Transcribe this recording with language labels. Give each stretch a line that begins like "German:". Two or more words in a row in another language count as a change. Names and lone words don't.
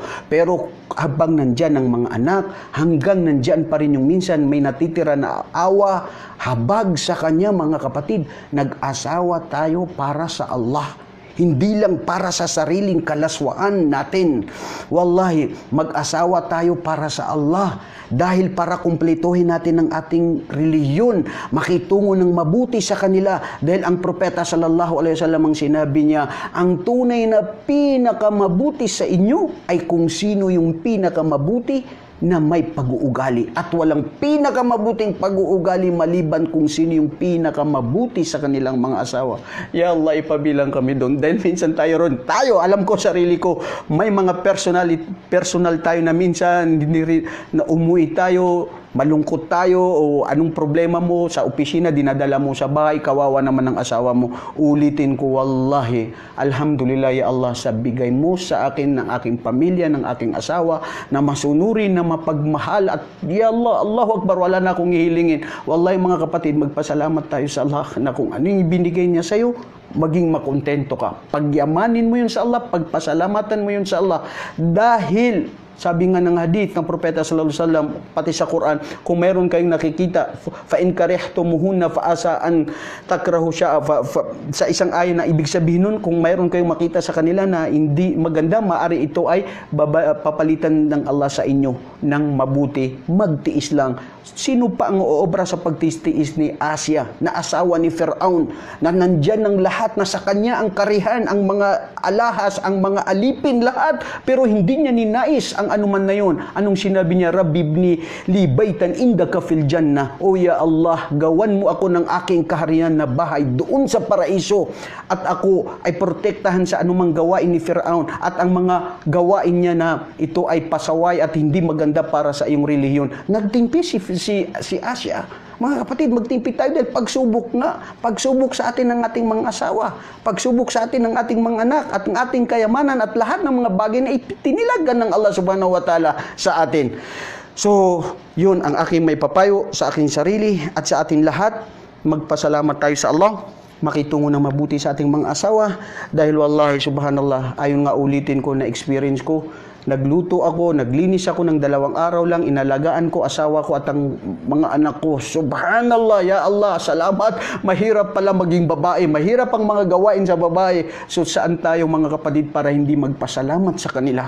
Filipino: Pero habang nandyan ang mga anak, hanggang nandyan pa rin yung minsan may natitira na awa, habag sa kanya, mga kapatid, nag-asawa tayo para sa Allah. Hindi lang para sa sariling kalaswaan natin. Wallahi, mag-asawa tayo para sa Allah. Dahil para kumpletuhin natin ang ating reliyon, makitungo ng mabuti sa kanila. Dahil ang propeta
Arabic: صلى الله عليه وسلم
Filipino: ang sinabi niya, ang tunay na pinakamabuti sa inyo ay kung sino yung pinakamabuti na may pag-uugali. At walang pinakamabuting pag-uugali maliban kung sino yung pinakamabuti sa kanilang mga asawa.
Arabic: يا الله,
Filipino: ipabilang kami doon. Dahil minsan tayo ron. Alam ko, sarili ko, may mga personal tayo na minsan na umuwi tayo, malungkot tayo, o anong problema mo sa opisina, dinadala mo sa bahay, kawawa naman ng asawa mo. Ulitin ko,
Arabic: والله، الحمد لله يا الله,
Filipino: sa bigay mo sa akin ng aking pamilya, ng aking asawa, na masunurin, na mapagmahal, at
Arabic: يا الله، الله أكبر,
Filipino: wala na akong ihilingin. Wallahi mga kapatid, magpasalamat tayo sa Allah na kung ano yung binigay niya sa'yo, maging makontento ka. Pagyamanin mo yun sa Allah, pagpasalamatan mo yun sa Allah. Dahil sabi nga ng hadith ng propeta
Arabic: صلى الله عليه وسلم,
Filipino: pati sa Quran, kung meron kayong nakikita,
Arabic: فإن كرهتموهن فعسى أن تكرهوا
Filipino: siya, sa isang ayon na ibig sabihin nun, kung meron kayong makita sa kanila na hindi maganda, maari ito ay papalitan ng Allah sa inyo ng mabuti. Magtiis lang. Sino pa ang oobra sa pagtiis ni Asya, na asawa ni Firaun, na nandyan ng lahat, na sa kanya ang karihan, ang mga alahas, ang mga alipin, lahat, pero hindi niya ninais ang anuman na yun. Anong sinabi niya?
Arabic: رب ابن لي بيتا عندك في الجنة.
Filipino: O
Arabic: يا الله,
Filipino: gawan mo ako ng aking kaharian na bahay doon sa paraiso, at ako ay protektahan sa anumang gawain ni Firaun, at ang mga gawain niya na ito ay pasaway at hindi maganda para sa iyong relihiyon. Nagtimpi si Asya. Mga kapatid, magtimpi tayo dahil pagsubok nga. Pagsubok sa atin ng ating mga asawa. Pagsubok sa atin ng ating mga anak at ng ating kayamanan at lahat ng mga bagay na itinilagan ng Allah
Arabic: سبحانه وتعالى
Filipino: sa atin. So, yun ang aking may papayo sa aking sarili at sa ating lahat. Magpasalamat tayo sa Allah. Makitungo ng mabuti sa ating mga asawa. Dahil
Arabic: والله سبحان الله,
Filipino: ayon nga ulitin ko na experience ko, nagluto ako, naglinis ako ng 2 araw lang, inalagaan ko asawa ko at ang mga anak ko.
Arabic: سبحان الله، يا الله,
Filipino: salamat. Mahirap pala maging babae, mahirap ang mga gawain sa babae. So saan tayo mga kapatid para hindi magpasalamat sa kanila?